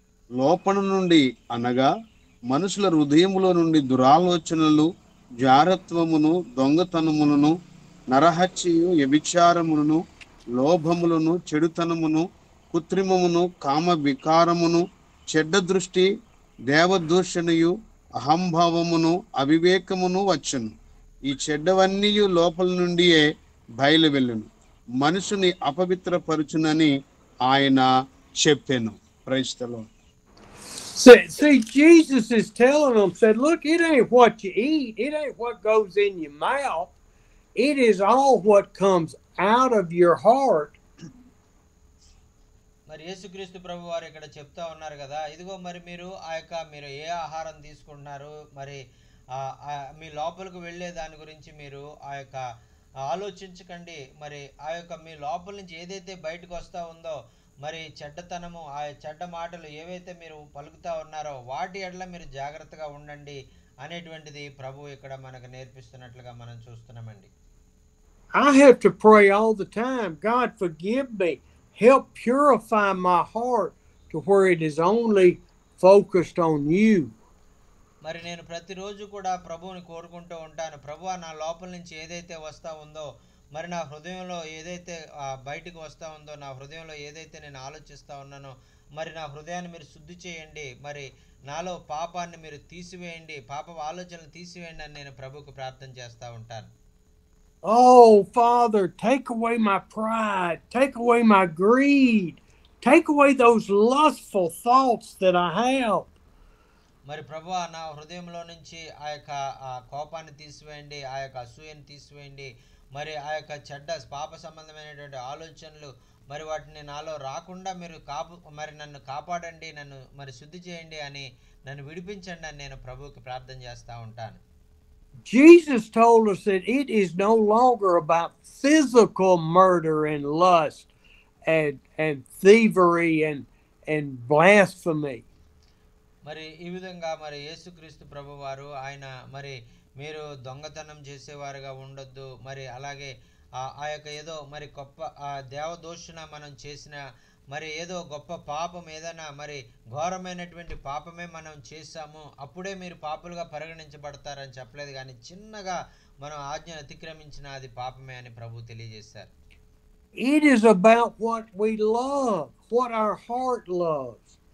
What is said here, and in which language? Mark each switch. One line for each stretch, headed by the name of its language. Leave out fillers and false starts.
Telugu: లోపల నుండి అనగా మనుషుల హృదయములో నుండి దురాలోచనలు, జారత్వమును, దొంగతనములను, నరహత్యయు, వ్యభిచారములను, లోభములను, చెడుతనమును, కృత్రిమమును, కామ వికారమును, చెడ్డ దృష్టి, దేవదూషణయు, అహంభావమును, అవివేకమును వచ్చును. ఈ చెడ్డవన్నీ లోపల నుండియే బయలు వెళ్ళును, మనుషుని అపవిత్రపరచునని ఆయన చెప్పెను.
English: Praise the Lord. See, Jesus is telling them, said, look, it ain't what you eat, it ain't what goes in your mouth, it is all what comes out of your heart.
Telugu: మరి యేసుక్రీస్తు ప్రభు వారు ఇక్కడ చెప్తా ఉన్నారు కదా, ఇదిగో మరి మీరు మీరు ఏ ఆహారం తీసుకుంటున్నారు, మరి మీ లోపలికి వెళ్ళే దాని గురించి మీరు ఆలోచించకండి. మరి మీ లోపల నుంచి ఏదైతే బయటకు వస్తూ ఉందో, మరి చెడ్డతనము, చెడ్డ మాటలు ఏవైతే మీరు పలుకుతా ఉన్నారో వాటి ఎడల మీరు జాగ్రత్తగా ఉండండి అనేటువంటిది ప్రభు ఇక్కడ మనకు నేర్పిస్తున్నట్లుగా మనం చూస్తున్నామండి.
English: I have to pray all the time, God forgive me, help purify my heart to where it is only focused on you.
Telugu: మరి నేను ప్రతిరోజు కూడా ప్రభువుని కోరుకుంటూ ఉంటాను, ప్రభువా నా లోపల నుంచి ఏదైతే వస్తూ ఉందో, మరి నా హృదయంలో ఏదైతే బయటకు వస్తూ ఉందో, నా హృదయంలో ఏదైతే నేను ఆలోచిస్తూ ఉన్నానో, మరి నా హృదయాన్ని మీరు శుద్ధి చేయండి, మరి నాలో పాపాన్ని మీరు తీసివేయండి, పాప ఆలోచనలు తీసివేయండి అని నేను ప్రభువుకు ప్రార్థన చేస్తూ ఉంటాను.
English: Oh, Father, take away my pride, take away my greed, take away those lustful thoughts that I have.
Telugu: మరి ప్రభువా నా హృదయంలో నుంచి ఆ కోపాన్ని తీసివేయండి, అసూయను తీసివేయండి, మరి చెడ్డ పాప సంబంధమైనటువంటి ఆలోచనలు మరి వాటిని నాలో రాకుండా మీరు మరి నన్ను కాపాడండి, నన్ను మరి శుద్ధి చేయండి అని, నన్ను విడిపించండి అని నేను ప్రభువుకి ప్రార్థన చేస్తూ ఉంటాను.
English: Jesus told us that it is no longer about physical murder and lust and thievery and blasphemy.
Telugu: మరి ఈ విధంగా మరి యేసుక్రీస్తు ప్రభు వారు మరి మీరు దొంగతనం చేసేవారుగా ఉండొద్దు, మరి అలాగే ఏదో మరి గొప్ప దేవదూషణ మనం చేసిన, మరి ఏదో గొప్ప పాపం ఏదైనా మరి ఘోరమైనటువంటి పాపమే మనం చేశాము అప్పుడే మీరు పాపులుగా పరిగణించబడతారని చెప్పలేదు, కానీ చిన్నగా మనం ఆజ్ఞను అతిక్రమించిన అది పాపమే అని ప్రభు తెలియజేశారు.
English: It is about what we love, what our heart loves.